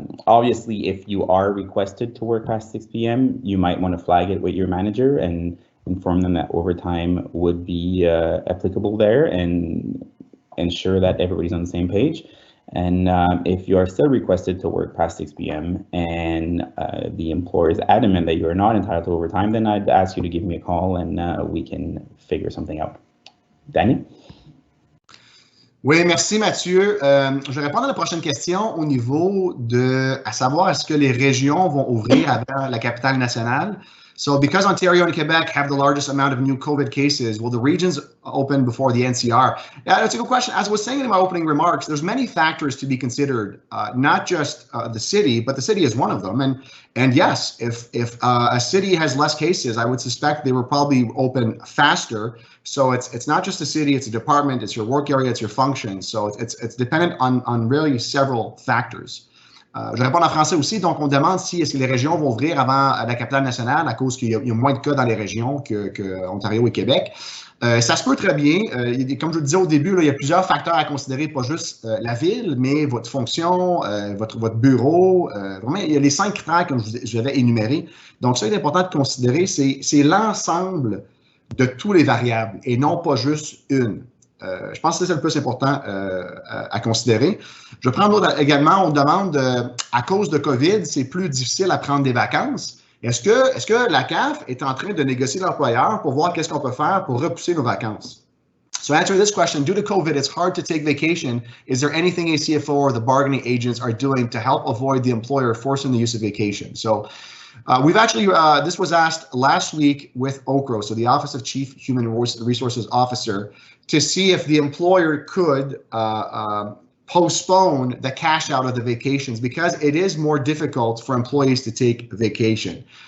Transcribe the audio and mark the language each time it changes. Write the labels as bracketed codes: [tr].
[en] Obviously, if you are requested to work past 6 p.m., you might want to flag it with your manager and inform them that overtime would be applicable there and ensure that everybody's on the same page. And if you are still requested to work past 6 p.m. and the employer is adamant that you are not entitled to overtime, then I'd ask you to give me a call and we can figure something out. Danny? [fr] Oui, merci Mathieu. Je vais répondre à la prochaine question au niveau à savoir est-ce que les régions vont ouvrir avant la capitale nationale. [en] So because Ontario and Quebec have the largest amount of new COVID cases, will the regions open before the NCR? Yeah, that's a good question. As I was saying in my opening remarks, there's many factors to be considered, not just the city, but the city is one of them. And yes, if a city has less cases, I would suspect they will probably open faster. So it's not just a city, it's a department, it's your work area, it's your function. So it's dependent on really several factors. [fr] Je réponds en français aussi. Donc, on demande si est-ce que les régions vont ouvrir avant la capitale nationale à cause qu'il y a moins de cas dans les régions que Ontario et Québec. Ça se peut très bien. Comme je vous le disais au début, là, il y a plusieurs facteurs à considérer, pas juste la ville, mais votre fonction, votre bureau. Vraiment, il y a les 5 critères que je vais énumérer. Donc, ça, il est important de considérer, c'est l'ensemble de tous les variables et non pas juste une. Je pense que c'est le plus important à considérer. Je prends également, on demande, à cause de COVID, c'est plus difficile à prendre des vacances. Est-ce que la CAF est en train de négocier l'employeur pour voir qu'est-ce qu'on peut faire pour repousser nos vacances? [en] So answer this question, due to COVID, it's hard to take vacation. Is there anything ACFO or the bargaining agents are doing to help avoid the employer forcing the use of vacation? So we've actually, this was asked last week with OCRO, so the Office of Chief Human Resources Officer, to see if the employer could postpone the cash out of the vacations because it is more difficult for employees to take vacation.